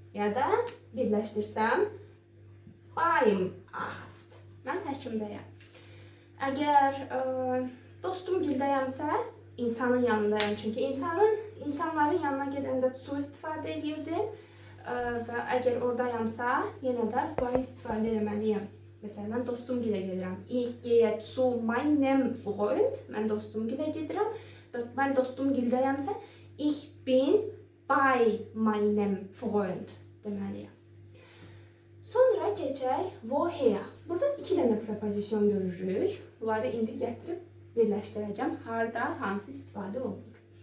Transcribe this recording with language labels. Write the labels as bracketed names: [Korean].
[Azerbaijani] Ya da birləşdirsəm beim Arzt. Mən həkimdəyəm. Əgər dostum gildəyəmsə, insanın yanındayam. Çünki insanların yanına gedəndə su istifadə edirdim. Və əgər oradayamsa, yenə də by istifadə etməliyəm. Məsələn, mən dostum gilə gedirəm. [German] Ich gehe zu meinem Freund. [Azerbaijani] Mən dostum gilə gedirəm. Mən dostum gildəyəmsə, [German] ich bin bei meinem Freund [Azerbaijani] deməliyəm. Sonra keçək woher. Burada 2 dənə propozisyon görürük. Bunları indi gətirib birləşdirəcəm. Harda, hansı istifadə olunur.